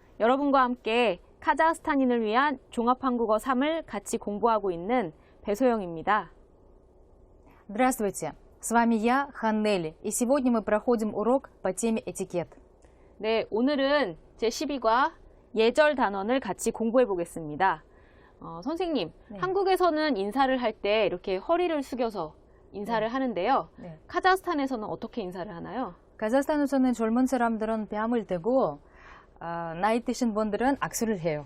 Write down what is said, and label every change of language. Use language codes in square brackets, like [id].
[ko] 여러분과 함께 카자흐스탄인을 위한 종합한국어 3을 같이 공부하고 있는 배소영입니다. [ru] Здравствуйте, с вами я, Ханнели, и сегодня мы проходим урок по теме этикет. [ko] 네, 오늘은 제12과 예절 단원을 같이 공부해 보겠습니다. 선생님, 네. 한국에서는 인사를 할 때 이렇게 허리를 숙여서 인사를 하는데요. 네. 카자흐스탄에서는 어떻게 인사를 하나요? 카자흐스탄에서는 젊은 사람들은 뺨을 대고 나이 드신 분들은 악수를 해요.